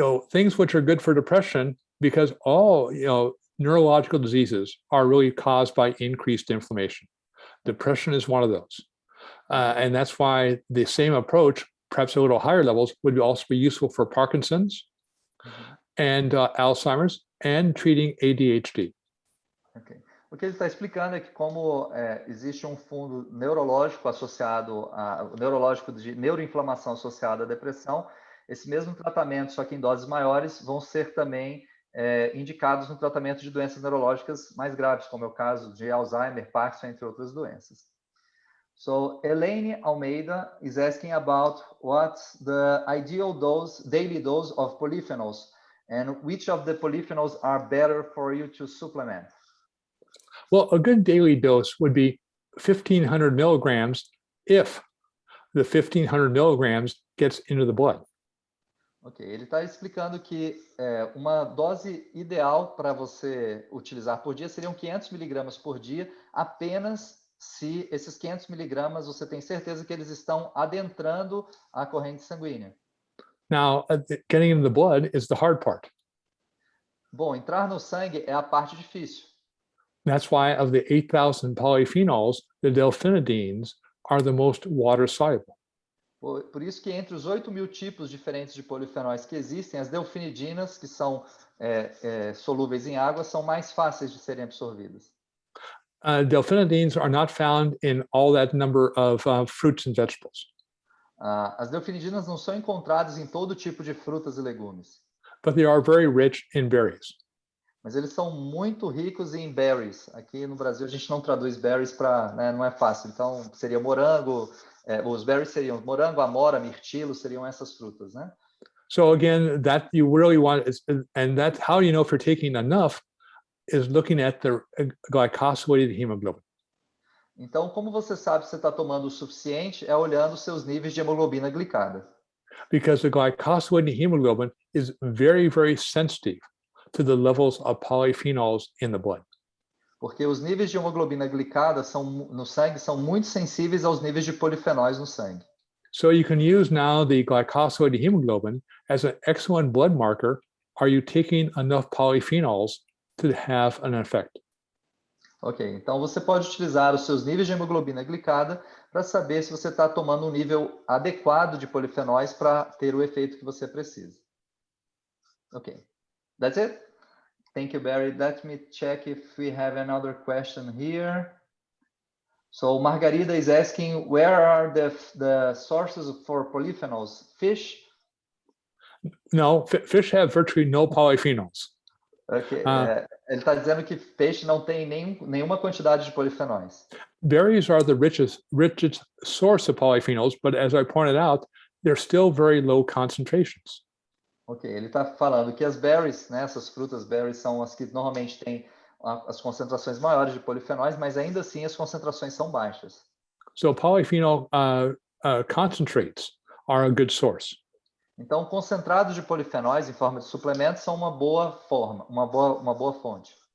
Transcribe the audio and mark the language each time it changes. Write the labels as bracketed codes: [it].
[en] Things which are good for depression, because all neurological diseases are really caused by increased inflammation. Depression is one of those. And that's why the same approach, perhaps a little higher levels, would also be useful for Parkinson's and Alzheimer's and treating ADHD. Okay. [pt] O que ele está explicando é que como existe um fundo neurológico associado neurológico de neuroinflamação associada à depressão, esse mesmo tratamento, só que em doses maiores, vão ser também indicados no tratamento de doenças neurológicas mais graves, como é o caso de Alzheimer, Parkinson, entre outras doenças. [en] So, Elaine Almeida is asking about what's the ideal daily dose of polyphenols, and which of the polyphenols are better for you to supplement? Well, a good daily dose would be 1,500 milligrams if the 1,500 milligrams gets into the blood. [pt] Ok, ele está explicando que uma dose ideal para você utilizar por dia seriam 500 miligramas por dia, apenas se esses 500 miligramas você tem certeza que eles estão adentrando a corrente sanguínea. [en] Now, getting in the blood is the hard part. [pt] Bom, entrar no sangue é a parte difícil. [en] That's why of the 8,000 polyphenols, the delphinidines are the most water-soluble. [pt] Por isso que entre os 8.000 tipos diferentes de polifenóis que existem, as delfinidinas, que são solúveis em água, são mais fáceis de serem absorvidas. [en] Delphinidines are not found in all that number of fruits and vegetables. [pt] As delfinidinas não são encontradas em todo tipo de frutas e legumes. [en] But they are very rich in berries. [pt] Mas eles são muito ricos em berries. Aqui no Brasil a gente não traduz berries para, não é fácil. Então seria morango, os berries seriam morango, amora, mirtilo, seriam essas frutas, né? [en] So again, that you really want, and that's how you know if you're taking enough, is looking at the glycosylated hemoglobin. [pt] Então, como você sabe se você está tomando o suficiente, é olhando os seus níveis de hemoglobina glicada. [en] Because the glycosylated hemoglobin is very, very sensitive to the levels of polyphenols in the blood. [pt] Porque os níveis de hemoglobina glicada no sangue são muito sensíveis aos níveis de polifenóis no sangue. [en] So you can use now the glycosylated hemoglobin as an excellent blood marker. Are you taking enough polyphenols to have an effect? [pt] Ok, então você pode utilizar os seus níveis de hemoglobina glicada para saber se você está tomando um nível adequado de polifenóis para ter o efeito que você precisa. Ok, [en] that's it? Thank you, Barry. Let me check if we have another question here. So Margarida is asking, where are the sources for polyphenols? Fish? No, fish have virtually no polyphenols. Okay. [pt] Ele está dizendo que peixe não tem nenhuma quantidade de polifenóis. [en] Berries are the richest source of polyphenols, but as I pointed out, they're still very low concentrations. [pt] Ok, ele está falando que as berries, né, essas frutas berries, são as que normalmente têm as concentrações maiores de polifenóis, mas ainda assim as concentrações são baixas. [en] So polyphenol concentrates are a good source. [pt] Então, concentrados de polifenóis em forma de suplementos são uma boa forma, uma boa fonte.